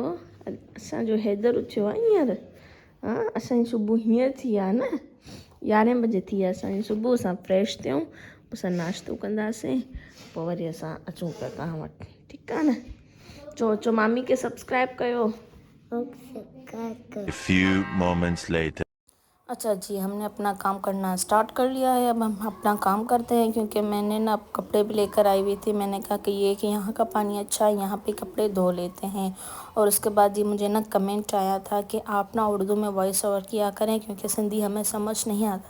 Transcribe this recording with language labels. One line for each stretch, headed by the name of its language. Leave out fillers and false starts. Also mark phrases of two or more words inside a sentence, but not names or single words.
Sindhi: असांजो हैदर उथियो आहे हींअर। हा, असांजी सुबुह हींअर थी आहे न, 11 बजे थी आहे असांजी सुबुह। असां फ्रेश थियूं, असां नाश्तो कंदासीं, पोइ वरी असां अचूं पिया तव्हां वटि। ठीकु आहे न? चो मामी खे सब्सक्राइब कयो।
English: A few moments later.
Urdu: اچھا جی، ہم نے اپنا کام کرنا سٹارٹ کر لیا ہے. اب ہم اپنا کام کرتے ہیں، کیونکہ میں نے نا کپڑے بھی لے کر آئی ہوئی تھی. میں نے کہا کہ یہ کہ یہاں کا پانی اچھا ہے، یہاں پہ کپڑے دھو لیتے ہیں. اور اس کے بعد جی مجھے نا کمنٹ آیا تھا کہ آپ نا اردو میں
English: voice over
Urdu: کیا کریں، کیونکہ سندھی ہمیں سمجھ نہیں آتا.